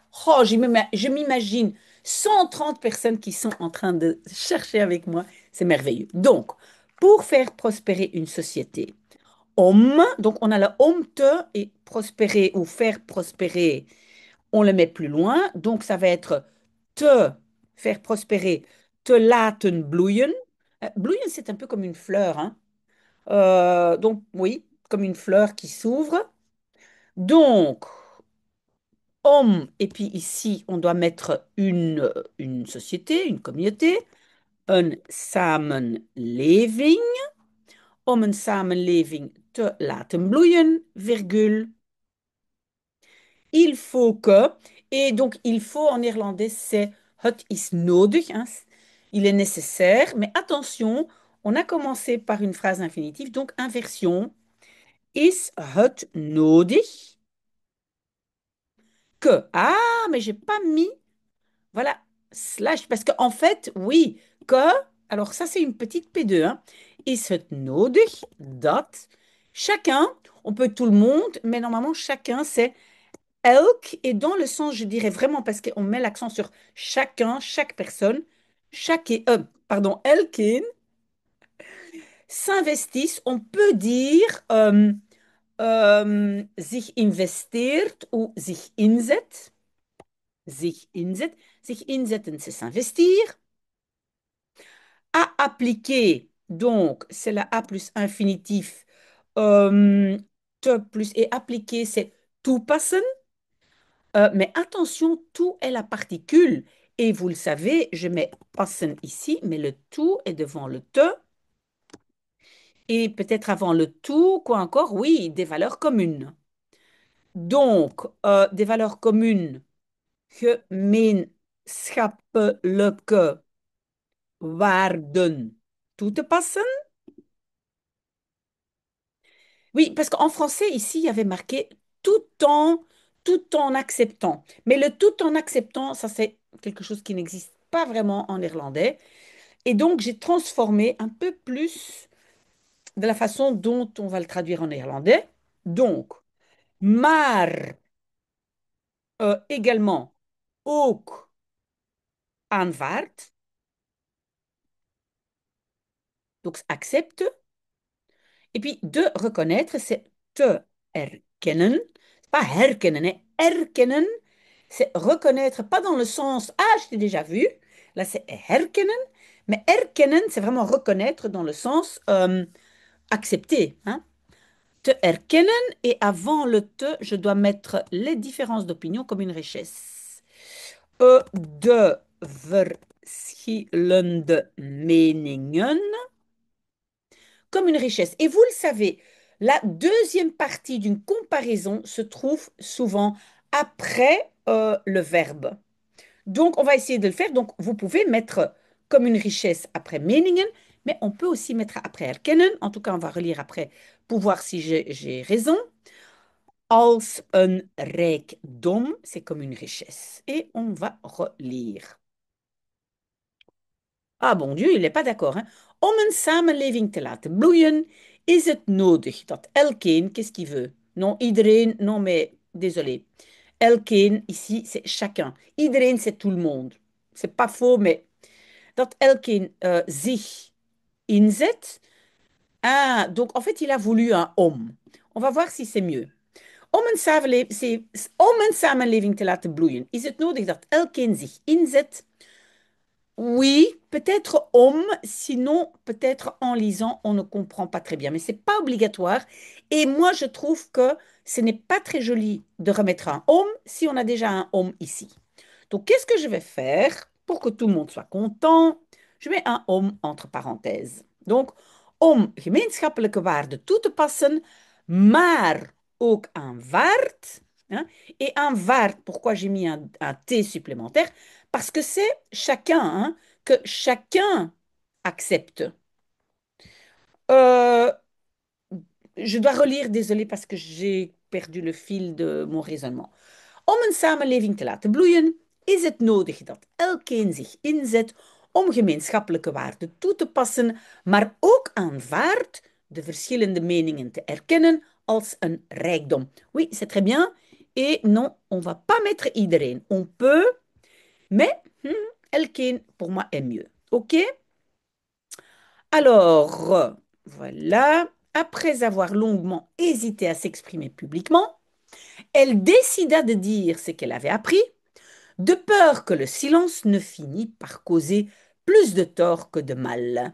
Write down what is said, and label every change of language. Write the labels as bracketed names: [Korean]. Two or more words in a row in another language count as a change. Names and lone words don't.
[French] Oh, je m'imagine 130 personnes qui sont en train de chercher avec moi. C'est merveilleux. Donc, pour faire prospérer une société, donc on a le te et prospérer ou faire prospérer, on le met plus loin. Donc, ça va être te faire prospérer, [Dutch] te laten bloeien. [French] Bloeien, c'est un peu comme une fleur, hein. Donc, oui, comme une fleur qui s'ouvre. Donc, et puis ici, on doit mettre une société, une communauté, [Dutch] een samenleving, om een samenleving te laten bloeien, [French] virgule. Il faut que, et donc il faut en néerlandais, c'est [Dutch] het is nodig, [French] hein, il est nécessaire, mais attention, on a commencé par une phrase infinitive, donc inversion. [Dutch] Is het nodig que? [French] Ah, mais j'ai pas mis, voilà, slash, parce qu'en fait, oui, que, alors ça c'est une petite P2, hein. [Dutch] Is het nodig dat [French] chacun, on peut tout le monde, mais normalement chacun c'est elk, et dans le sens, je dirais vraiment, parce qu'on met l'accent sur chacun, chaque personne, pardon, elkin, s'investissent, on peut dire [Dutch] zich investeert [French] ou [Dutch] zich inzet. Zich inzet. Zich inzetten, [French] c'est s'investir. À appliquer, donc, c'est la A plus infinitif. Te plus et appliquer, c'est toepassen. Mais attention, tout est la particule. Et vous le savez, je mets passen ici, mais le tout est devant le te. Et peut-être avant le tout, quoi encore? Oui, des valeurs communes. Donc, des valeurs communes, [Dutch] gemeenschappelijke waarden toe te passen. [French] Oui, parce qu'en français, ici, il y avait marqué tout en, tout en acceptant. Mais le tout en acceptant, ça, c'est quelque chose qui n'existe pas vraiment en néerlandais. Et donc, j'ai transformé un peu plus de la façon dont on va le traduire en néerlandais. Donc, [Dutch] maar également ook aanvaard. [French] Donc, accepte. Et puis, de reconnaître, c'est [Dutch] te erkennen. [French] C'est pas herkennen, hein. Erkennen, c'est reconnaître, pas dans le sens ah, je t'ai déjà vu. Là, c'est herkennen. Mais erkennen, c'est vraiment reconnaître dans le sens accepter, hein. [Dutch] Te erkennen, [French] et avant le te, je dois mettre les différences d'opinion comme une richesse. [Dutch] De verschillende meningen [French] comme une richesse. Et vous le savez, la deuxième partie d'une comparaison se trouve souvent après le verbe. Donc, on va essayer de le faire. Donc, vous pouvez mettre comme une richesse après meningen, mais on peut aussi mettre après erkennen. En tout cas, on va relire après pour voir si j'ai raison. [Dutch] Als een rijkdom, [French] c'est comme une richesse. Et on va relire. Ah, bon Dieu, il n'est pas d'accord, hein. [Dutch] Om een samenleving te laten bloeien, is het nodig dat elkeen, [French] qu'est-ce qu'il veut? Non, iedereen, non, mais désolé. Elkeen, ici, c'est chacun. Iedereen, c'est tout le monde. C'est pas faux, mais [Dutch] dat elkeen zich inzet. [French] Ah, donc en fait, il a voulu un om. On va voir si c'est mieux. [Dutch] Om een samenleving te laten bloeien, is het nodig dat elkeen zich inzet. [French] Oui, peut-être homme, sinon peut-être en lisant, on ne comprend pas très bien, mais c'est pas obligatoire. Et moi, je trouve que ce n'est pas très joli de remettre un homme si on a déjà un homme ici. Donc, qu'est-ce que je vais faire pour que tout le monde soit content? Je mets un homme entre parenthèses. Donc, [Dutch] om gemeenschappelijke waarden toe te passen, maar ook aanvaard. [French] Hein. Et aanvaard, pourquoi j'ai mis un T supplémentaire? Parce que c'est chacun, hein, que chacun accepte. Euh, je dois relire, désolé, parce que j'ai perdu le fil de mon raisonnement. [Dutch] Om een samenleving te laten bloeien, is het nodig dat elkeen zich inzet om gemeenschappelijke waarden toe te passen, maar ook aanvaardt de verschillende meningen te erkennen als een rijkdom. [French] Oui, c'est très bien. Et non, on va pas mettre iedereen. On peut, mais elkeen, pour moi, est mieux. OK? Alors, voilà. Après avoir longuement hésité à s'exprimer publiquement, elle décida de dire ce qu'elle avait appris, de peur que le silence ne finît par causer plus de tort que de mal.